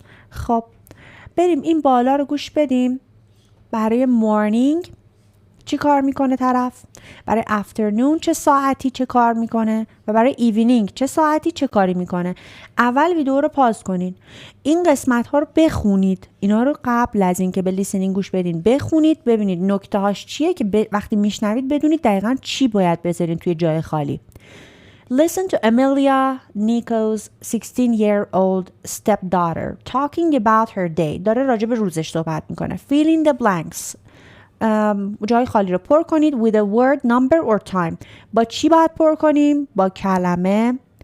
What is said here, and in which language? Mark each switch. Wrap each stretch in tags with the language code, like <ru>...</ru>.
<fa>خب بریم این بالا رو گوش بدیم. برای morning چی کار میکنه طرف؟ برای afternoon چه ساعتی چه کار میکنه؟ و برای evening چه ساعتی چه کاری میکنه؟ اول ویدیو رو پاز کنین. این قسمت ها رو بخونید. اینا رو قبل از این که به لیسنینگ گوش بدین بخونید، ببینید نکته هاش چیه که وقتی میشنوید بدونید دقیقاً چی باید بذارین توی جای خالی.</fa> <en>Listen to Amelia Nico's 16-year-old stepdaughter talking about her day.</en> <fa>داره راجع به روزش صحبت میکنه.</fa> <en>Fill in the blanks.</en> <fa>جای خالی رو پر کنید</fa> <en>with a word, number or time.</en> <fa>با چی باید پر کنیم؟ با کلمه،</fa>